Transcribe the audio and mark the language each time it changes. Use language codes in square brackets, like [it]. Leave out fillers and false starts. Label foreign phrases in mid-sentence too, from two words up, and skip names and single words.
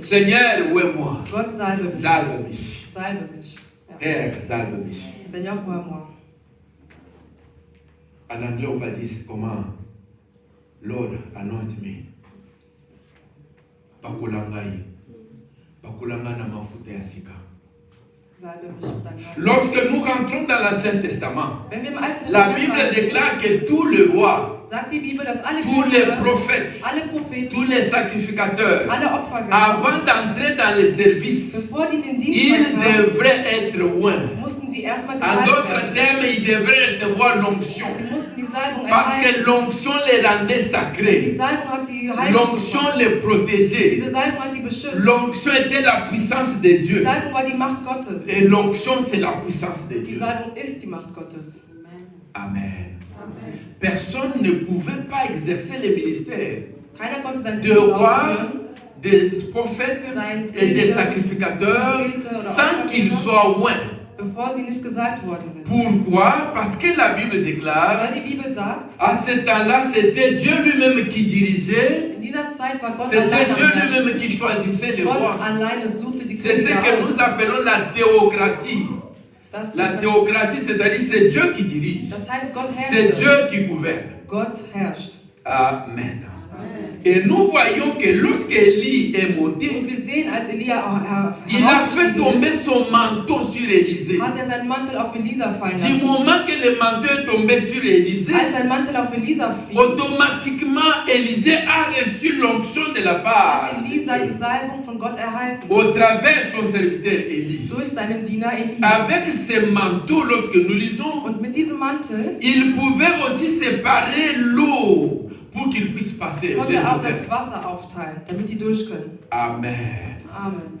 [fr] Seigneur, où est moi? [de] Gott salbe mich. Salve mich. Salbe mich. Ja. Père, salve mich. [fr] Seigneur, vois-moi. En anglais, on va dire comment? [en] Lord, anoint me. [ln] Pakulangai. Pakulanga na mafuta ya sika. [de] Salbe mich mit deinem Namen. [fr] Lorsque nous rentrons dans l'Ancien Testament, [de] Wenn wir im Alten [fr] la [de] Testament [fr] Bible [de] reingehen, [fr] déclare que tous les rois, [de] sagt die Bibel, dass alle [fr] tous les [de] Könige, [fr] prophètes, [de] alle Propheten, [fr] tous les sacrificateurs, [de] alle Opfergaben, [fr] avant d'entrer dans le service, [de] bevor die in den Dienst [fr] ils [de] kamen, [fr] devraient être loin. [de] mussten sie erstmal [fr] En [de] gesalbt [fr] d'autres [de] werden. [fr] termes, ils devraient recevoir l'onction. [de] Die mussten die Salbung [fr] Parce que [de] erhalten. [fr] l'onction les rendait [de] Die [fr] sacrés. [de] Salbung hat die heilig [fr] L'onction [de] gemacht. [fr] les protégeait. [de] Diese Salbung hat die beschützt. [fr] L'onction était la puissance de [de] Die [fr] Dieu. [de] Salbung war die Macht Gottes. [fr] Et l'onction, c'est la puissance de [de] Die [fr] Dieu. [de] Salbung ist die Macht Gottes. [fr] Amen. Personne ne pouvait pas exercer le ministère [de] Keiner konnte seinen [fr] de [de] Dienst [fr] rois, [de] ausführen, [fr] des prophètes et des sacrificateurs sans qu'ils soient loin. [de] bevor sie nicht gesalbt worden sind. [fr] Pourquoi? Parce que la Bible déclare, [de] Weil die Bibel sagt, [fr] à ce temps-là, c'était Dieu lui-même qui dirigeait, [de] in dieser Zeit war Gott [fr] c'était [de] allein [fr] Dieu [de] am Herrschen. [fr] lui-même qui choisissait les [de] Gott [fr] rois. [de] alleine suchte die [fr] C'est ce [de] Könige [fr] que nous [de] aus. [fr] appelons la théocratie. [de] Das, [fr] La théocratie, c'est-à-dire c'est Dieu qui dirige, [de] das heißt, Gott [fr] c'est [de] herrscht. [fr] Dieu qui gouverne. [de] Gott herrscht. [fr] Amen. Et nous voyons que lorsque Élie est monté, [de] Und wir sehen, als Elia [fr] il a fait [de] heraufgestiegen [fr] tomber [de] ist, [fr] son manteau sur Élisée. [de] hat er seinen Mantel auf Elisa fallen [fr] Du [de] lassen. [fr] moment que le manteau est tombé sur Élisée, [de] Als sein Mantel auf Elisa fiel, [fr] automatiquement Élisée a reçu l'onction de la part [de] hat Elisa die Salbung von Gott erhalten. [fr] au travers son serviteur Élie. [de] Durch seinen Diener Elia. [fr] Avec ce manteau, lorsque nous lisons, [de] Und mit diesem Mantel [fr] il pouvait aussi séparer l'eau pour qu'il puisse passer. [de] konnte [fr] des [de] er auch [fr] odeurs. [de] das Wasser aufteilen, damit die durch können. [fr] Amen. Amen.